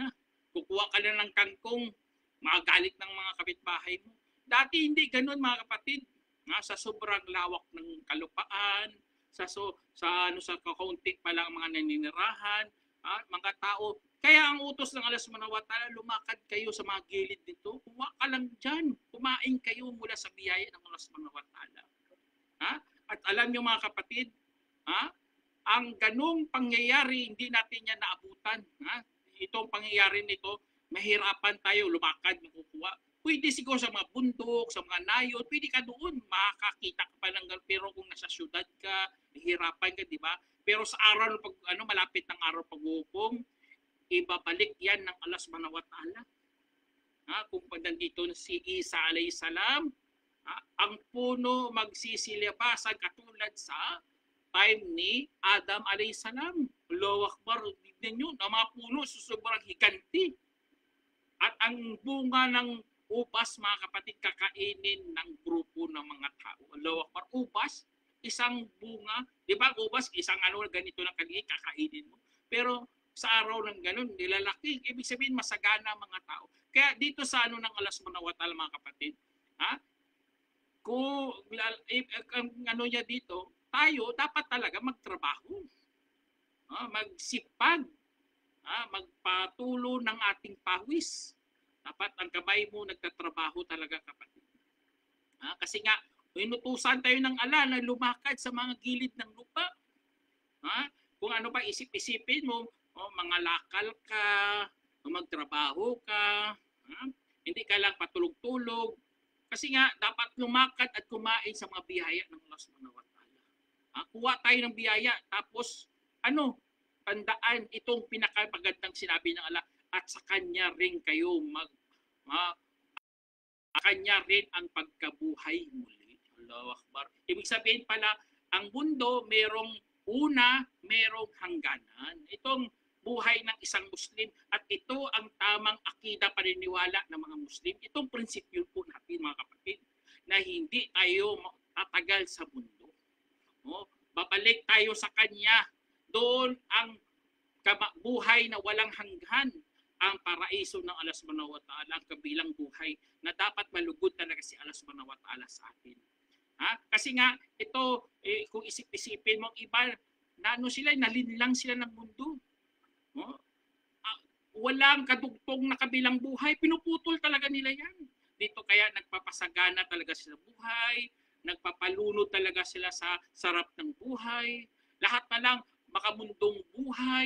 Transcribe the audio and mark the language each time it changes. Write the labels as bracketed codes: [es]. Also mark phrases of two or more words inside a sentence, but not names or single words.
[tl] Kukuha ka lang ng kangkong, magagalit ng mga kapitbahay mo. Dati hindi ganun, mga kapatid. Sa sobrang lawak ng kalupaan, sa kakaunti pa lang mga naninirahan, mga tao. Kaya ang utos ng Allah [ar] سبحانه وتعالى, [tl] lumakad kayo sa mga gilid nito. Kuha ka lang dyan. Kumain kayo mula sa biyaya ng Allah [ar] سبحانه وتعالى. [tl] At alam nyo, mga kapatid, ang ganung pangyayari, hindi natin yan naabutan. Itong pangyayari nito, mahirapan tayo lumakad, makukuha. Pwede siguro sa mga bundok, sa mga nayon, pwede ka doon, makakita ka pa ng, pero kung nasa syudad ka, hihirapan ka, di ba? Pero sa araw, malapit ng araw paghukom, ibabalik yan ng Allah [ar] سبحانه وتعالى. [tl] Kung nandito si Isa [ar] عليه السلام, [tl] ang puno magsisilibasan katulad sa time ni Adam [ar] عليه السلام. الله أكبر. [tl] Tignan nyo, ang mga puno sobrang higanti. At ang bunga ng ubas, mga kapatid, kakainin ng grupo ng mga tao. [ar] الله أكبر. [tl] Ubas, isang bunga. Di ba ubas, isang ganito na kaliit, kakainin mo. Pero sa araw ng ganun, nilalaki. Ibig sabihin, masagana ang mga tao. Kaya dito sa ano ng Allah [ar] سبحانه وتعالى, [tl] mga kapatid, ha? Kung ang ano niya dito, tayo dapat talaga magtrabaho, magsipag, magpatulo ng ating pawis. Dapat ang kamay mo nagtatrabaho talaga, kapatid. Kasi nga, inutusan tayo ng Allah na lumakad sa mga gilid ng lupa. Kung ano pa isip-isipin mo, mga lakal ka, magtrabaho ka, hindi ka lang patulog-tulog. Kasi nga, dapat lumakad at kumain sa mga biyaya ng Allah [ar] سبحانه وتعالى. [tl] Kuha tayo ng biyaya, tapos, tandaan itong pinakamagandang sinabi ng Allah, at sa Kanya rin kayo Kanya rin ang pagkabuhay muli. [ar] الله أكبر. [tl] Ibig sabihin pala, ang mundo merong una, merong hangganan. Itong buhay ng isang Muslim at ito ang tamang akida paniniwala ng mga Muslim. Itong prinsipyo po natin, mga kapatid, na hindi tayo tatagal sa mundo. Babalik tayo sa Kanya. Doon ang buhay na walang hanggan, ang paraiso ng Allah [ar] سبحانه وتعالى, [tl] ang kabilang buhay na dapat malugod talaga si Allah [ar] سبحانه وتعالى [tl] sa atin. Kasi nga, ito, kung isip-isipin mo, iba, sila, nalinlang sila ng mundo. Walang kadugtong na kabilang buhay, pinuputol talaga nila yan. Dito kaya nagpapasagana talaga sila buhay, nagpapalunod talaga sila sa sarap ng buhay, lahat na lang makamundong buhay.